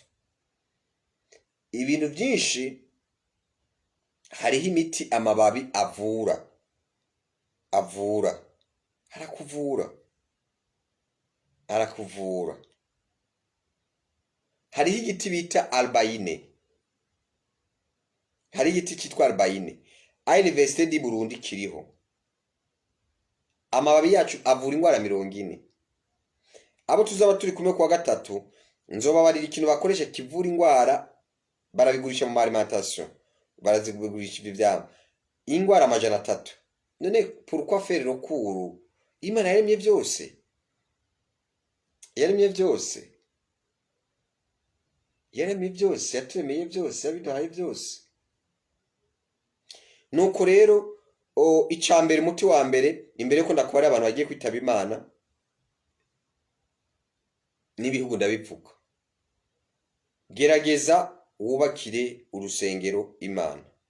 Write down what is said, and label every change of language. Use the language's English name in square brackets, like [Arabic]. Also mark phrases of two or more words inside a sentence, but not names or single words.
[Rundi] Ibintu byinshi hariho imiti amababi avura arakuvura. Hariho igiti bita albaine. Hariho igiti cyitwa albaine. Université du Burundi kiriho. Amababi yacu avura indwara 40. Abo tuzaba turi kumwe kwa gatatu nzoba barira ikintu bakoresha kivura indwara, barabigurisha mu alimentation, barazigurisha ivyama indwara 300. [French] None pourquoi faire recours? [Rundi] Imana yaremye byose, yaremye byose, yaturemeye byose, yabiduhaye byose. Nuko rero icambere muti wa mbere imbere ko ndakora abantu bagiye kwitaba Imana n'ibihugu ndabivuga, gerageza wubakire urusengero Imana.